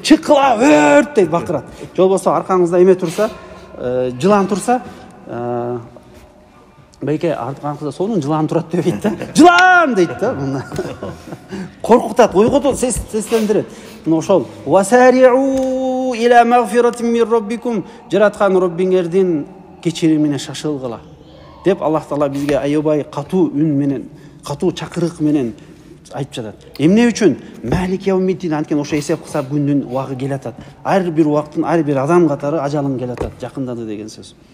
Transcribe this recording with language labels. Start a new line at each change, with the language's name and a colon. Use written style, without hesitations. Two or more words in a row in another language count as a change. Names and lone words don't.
Kyrgyz: Чыккыла, өрт дейт, бакырат. Же болбосо аркаңызда эме турса, жылан турса, бейке аркаңызда сонун жылан турат дебейт да. Жылан дейт да. Мына коркутат, ойготот, сестендирет. Мына ошол
Arabic: وسارعوا إلى مغفرة من ربكم,
Kyrgyz: жараткан Роббиңердин кечиримине шашылгыла деп Аллах Таала бизге аябай катуу үн менен, катуу чакырык менен айтып жатат. Эмне үчүн?
Arabic: مالك يوم الدين,
Kyrgyz: анткени ошо эсеп кысап күндүн убагы келатат. Ар бир убактын ар бир адам катары ажалың келатат, жакындады деген сөз.